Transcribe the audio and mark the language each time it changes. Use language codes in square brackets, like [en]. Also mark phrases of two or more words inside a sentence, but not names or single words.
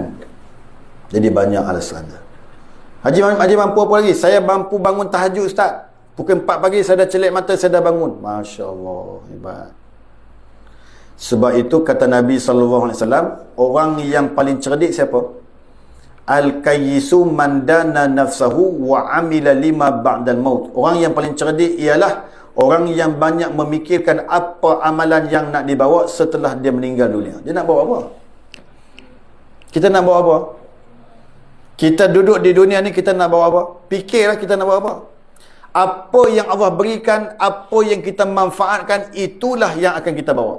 [ms] Jadi banyak alasan dia. Haji mampu apa lagi? Saya mampu bangun tahajud Ustaz. Pukul 4 pagi saya dah celik mata, saya dah bangun. [ar] ما شاء الله, [ms] hebat. Sebab itu kata Nabi SAW, orang yang paling cerdik siapa? [ar] الكيس من دان نفسه وعمل لما بعد الموت. [ms] Orang yang paling cerdik ialah orang yang banyak memikirkan apa amalan yang nak dibawa setelah dia meninggal dunia. Dia nak bawa apa? Kita nak bawa apa? Kita duduk di dunia ni, kita nak bawa apa? Fikirlah kita nak bawa apa? Apa yang Allah berikan, apa yang kita manfaatkan, itulah yang akan kita bawa.